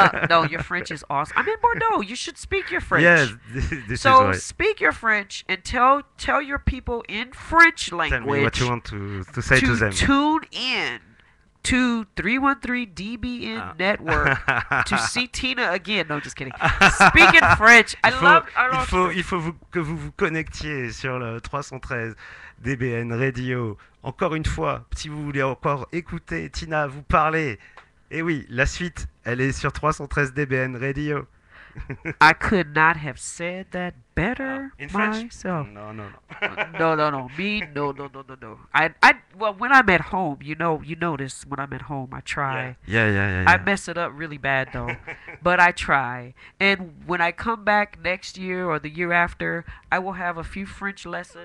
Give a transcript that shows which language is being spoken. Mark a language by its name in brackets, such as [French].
[English] No, your French is awesome. I'm in Bordeaux. You should speak your French. Yes, this is So right. speak your French and tell your people in French language Tell me what you want to say to them. tune in to 313 DBN Network to see Tina again. No, just kidding. Speak in French. I love. [French] Il faut que vous vous connectiez sur le 313 DBN Radio. Encore une fois, si vous voulez encore écouter Tina vous parler. Et oui, la suite, elle est sur 313 DBN Radio. [English] I could not have said that better In French? myself. No. No. Me, no. Well, when I'm at home, you notice when I'm at home, I try. Yeah. I mess it up really bad though, but I try. And when I come back next year or the year after, I will have a few French lessons.